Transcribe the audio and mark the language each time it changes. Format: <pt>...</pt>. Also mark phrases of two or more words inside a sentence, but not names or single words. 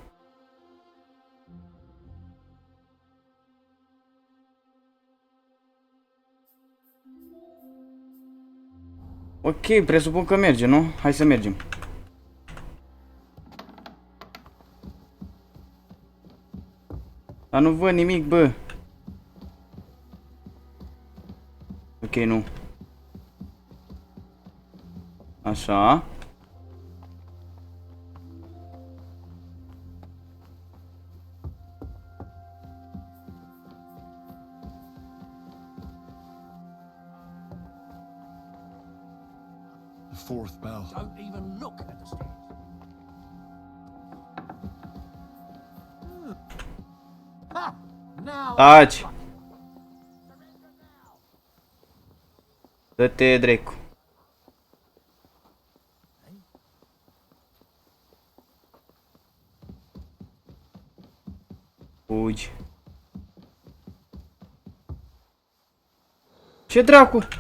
<ro>Ok, presupun că merge, nu? Hai să mergem. Dar nu văd nimic, bă. Ok, nu. Așa.</ro> <en>The fourth bell. Don't even look at the stairs. Ha! Now.</en> <ro>Taci! Dă-te, dracu. Fugi. Ce dracu?</ro>